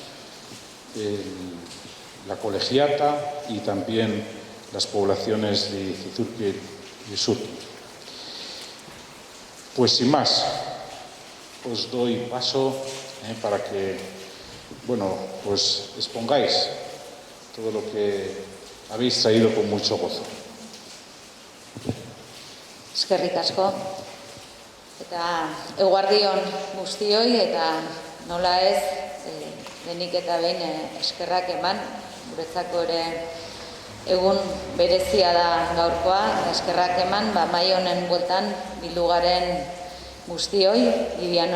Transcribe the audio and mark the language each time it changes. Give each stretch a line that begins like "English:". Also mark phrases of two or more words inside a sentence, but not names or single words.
Spanish: La colegiata y también las poblaciones de Cizurkil y Usurkil. Pues sin más, os doy paso para que, bueno, pues expongáis todo lo que habéis traído con mucho gozo.
Basque: Eskerrik asko. Eta eguardion guztioi eta nola ez, denik eta behin eskerrak eman, guretzako ere egun berezia da gaurkoa, eskerrak eman, mai honen bueltan bildu garen guztioi, Viviano